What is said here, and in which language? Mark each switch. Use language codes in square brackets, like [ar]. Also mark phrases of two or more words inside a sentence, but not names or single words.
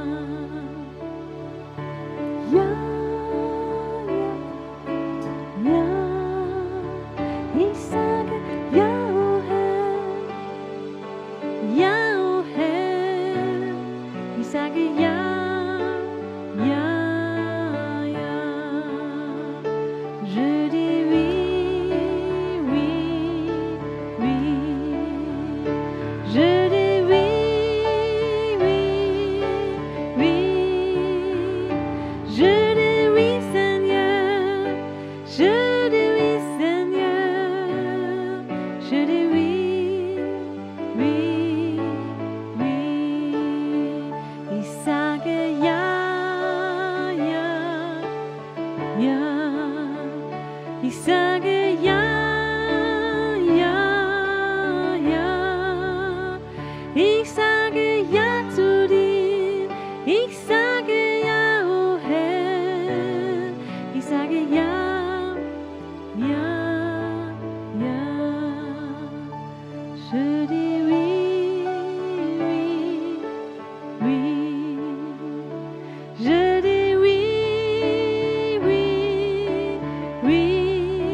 [de] Ja, ja, ja. Ich sage ja, oh Herr. Ja, oh Herr. Ich sage ja, ja, ja. [fr] Je dis oui, oui, oui. Je dis oui, oui, oui. Je dis oui, Seigneur. Je dis oui, Seigneur. Je dis oui, oui, oui. [de] Ich sage ja, ja, ja. Ich sage ja, ja, ja. Ich sage ja zu dir. Ich sage ja, oh Herr. Ich sage ja, ja, ja. [fr] Je dis oui, oui, oui. Je dis oui, oui, oui.